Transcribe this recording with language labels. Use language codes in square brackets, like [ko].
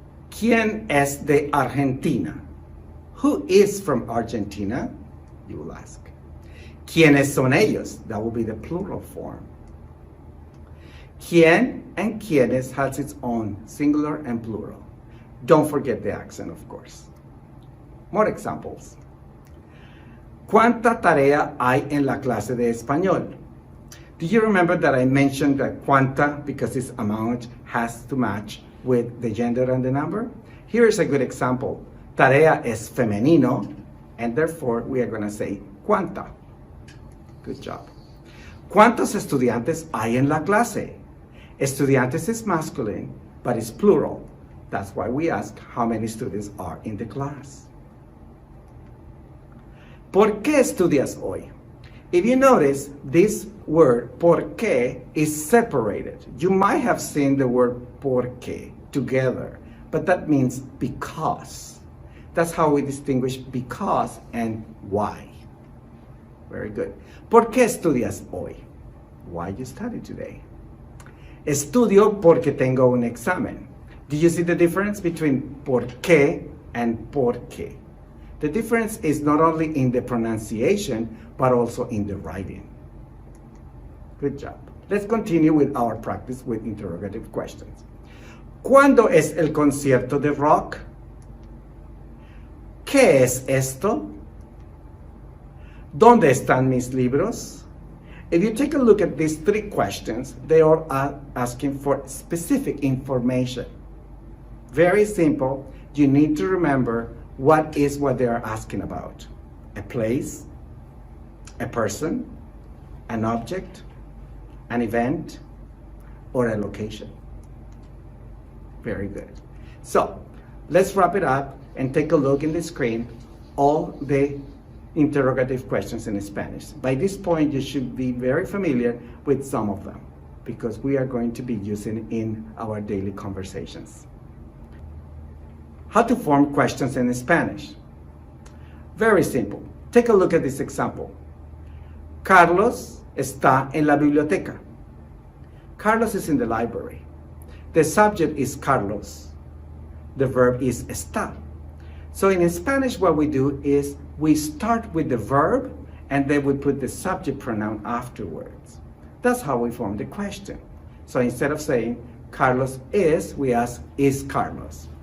[es] ¿Quién es de Argentina? [en] Who is from Argentina? You will ask. [es] ¿Quiénes son ellos? [en] That will be the plural form. ¿Quién and quiénes has its own singular and plural. Don't forget the accent, of course. More examples. [es] ¿Cuánta tarea hay en la clase de español? [en] Do you remember that I mentioned that cuánta, because its amount has to match with the gender and the number? Here is a good example. [es] Tarea es femenino, [en] and therefore we are going to say cuánta. Good job. [es] ¿Cuántos estudiantes hay en la clase? [en] Estudiantes is masculine, but it's plural. That's why we ask how many students are in the class. [es] ¿Por qué estudias hoy? [en] If you notice, this word por qué is separated. You might have seen the word por qué together, but that means because. That's how we distinguish because and why. Very good. [es] ¿Por qué estudias hoy? [en] Why you study today? [es] Estudio porque tengo un examen. [en] Do you see the difference between por qué and por qué? The difference is not only in the pronunciation, but also in the writing. Good job. Let's continue with our practice with interrogative questions. [es] ¿Cuándo es el concierto de rock? ¿Qué es esto? ¿Dónde están mis libros? [en] If you take a look at these three questions, they are asking for specific information. Very simple. You need to remember what they are asking about. A place, a person, an object, an event, or a location. Very good. So, let's wrap it up and take a look in the screen, all the interrogative questions in Spanish. By this point, you should be very familiar with some of them because we are going to be using in our daily conversations. How to form questions in Spanish? Very simple. Take a look at this example. [es] Carlos está en la biblioteca. [en] Carlos is in the library. The subject is Carlos. The verb is está. So in Spanish, what we do is we start with the verb and then we put the subject pronoun afterwards. That's how we form the question. So instead of saying Carlos is, we ask, is Carlos?